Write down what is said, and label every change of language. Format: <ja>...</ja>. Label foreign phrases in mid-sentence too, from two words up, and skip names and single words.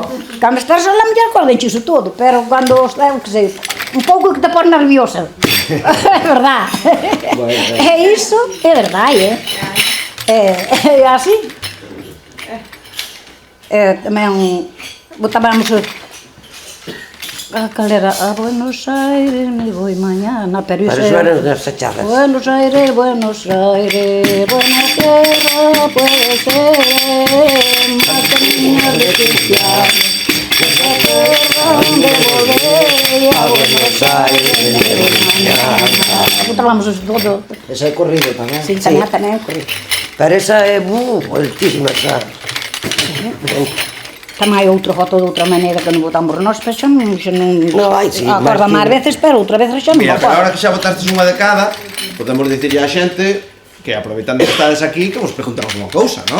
<gl>Cando estás sola, mellor acordanche iso todo, pero cando estás, que sei, un pouco que te pon nerviosa. É verdad. É iso, é verdade, é así. Tamén botábamos cal era?</gl> <es>A Buenos Aires me voy mañana, pero</es> <gl>Para iso eso eran as chachadas.</gl> <es>Buenos Aires, buena tierra puede ser más que niña de cristiano. Esa tierra donde volveré a Buenos Aires me voy mañana.</es> <gl>Botábamos todo. Ese é corrido tamén. Sí, tamén corrido. Pero esa é altísima, xa. Tamén hai outra foto de outra maneira que non botamos nós, pero xa non No, hai, sí, acorda máis veces, pero outra vez xa non Mira, pero acorda. ahora que xa botastes unha de cada, podemos dicirlle á xente que aproveitando que estades aquí, que vos preguntamos unha cousa, non?</gl>